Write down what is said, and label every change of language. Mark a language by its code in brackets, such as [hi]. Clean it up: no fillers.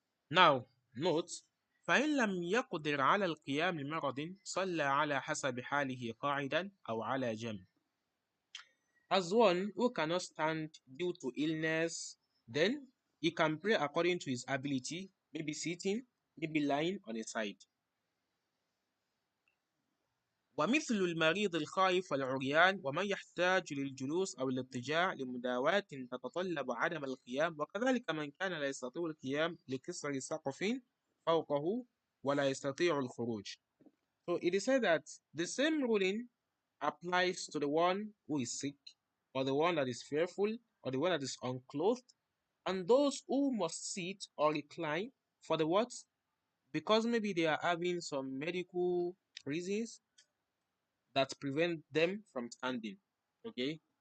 [en] Now, note, [ar] فإن لم يقدر على القيام لمرض صلى على حسب حاله قاعدا أو على جنب. [en] As one who cannot stand due to illness, then he can pray according to his ability, maybe sitting, maybe lying on a side. [ar] ومثل المريض الخائف والعريان ومن يحتاج للجلوس أو الاضطجاع لمداواة تتطلب عدم القيام، وكذلك من كان لا يستطيع القيام لكسر سقف فوقه ولا يستطيع الخروج. [en] So it is said that the same ruling applies to the one who is sick, or the one that is fearful, or the one that is unclothed, and those who must sit or recline for the what? Because maybe they are having some medical reasons that prevent them from standing. Okay.